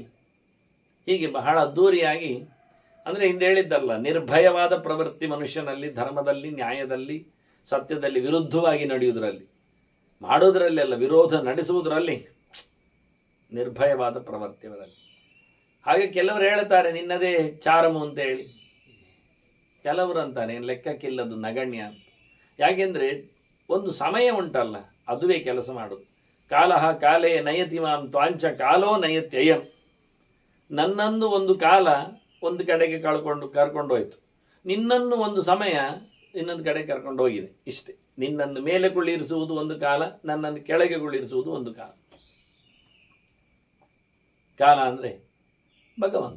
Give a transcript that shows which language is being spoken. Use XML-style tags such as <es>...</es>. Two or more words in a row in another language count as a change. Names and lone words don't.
<kn>ಹೀಗೆ ಬಹಳ ಅದ್ದೂರಿಯಾಗಿ, ಅಂದರೆ ಹಿಂದೆ ಹೇಳಿದ್ದಲ್ಲ, ನಿರ್ಭಯವಾದ ಪ್ರವೃತ್ತಿ ಮನುಷ್ಯನಲ್ಲಿ, ಧರ್ಮದಲ್ಲಿ, ನ್ಯಾಯದಲ್ಲಿ, ಸತ್ಯದಲ್ಲಿ ವಿರುದ್ಧವಾಗಿ ನಡೆಯುವುದರಲ್ಲಿ, ಮಾಡೋದರಲ್ಲಿ ಅಲ್ಲ, ವಿರೋಧ ನಡೆಸುವುದರಲ್ಲಿ ನಿರ್ಭಯವಾದ ಪ್ರವೃತ್ತಿಯವರಲ್ಲಿ. ಹಾಗೆ ಕೆಲವರು ಹೇಳ್ತಾರೆ ನಿನ್ನದೇ ಚಾರಮು ಅಂತ ಹೇಳಿ, ಕೆಲವರು ಅಂತಾನೆ ಲೆಕ್ಕಕ್ಕಿಲ್ಲದು ನಗಣ್ಯ ಅಂತ. ಯಾಕೆಂದರೆ ಒಂದು ಸಮಯ ಉಂಟಲ್ಲ, ಅದುವೇ ಕೆಲಸ ಮಾಡೋದು.</kn> <sa>ಕಾಲಃ ಕಾಲೇ ನಯತಿ ಮಾಂ ತ್ವಾಂಚ ಕಾಲೋ ನಯತ್ಯಯಂ.</sa> <kn>ನನ್ನನ್ನು ಒಂದು ಕಾಲ ಒಂದು ಕಡೆಗೆ ಕರ್ಕೊಂಡು ಹೋಯ್ತು, ನಿನ್ನನ್ನು ಒಂದು ಸಮಯ ಇನ್ನೊಂದು ಕಡೆ ಕರ್ಕೊಂಡು ಹೋಗಿದೆ. ಇಷ್ಟೇ. ನಿನ್ನನ್ನು ಮೇಲೆ ಕುಳ್ಳಿರಿಸುವುದು ಒಂದು ಕಾಲ, ನನ್ನನ್ನು ಕೆಳಗೆ ಕುಳ್ಳಿರಿಸುವುದು ಒಂದು ಕಾಲ. ಕಾಲ ಅಂದರೆ ಭಗವಂತ.</kn>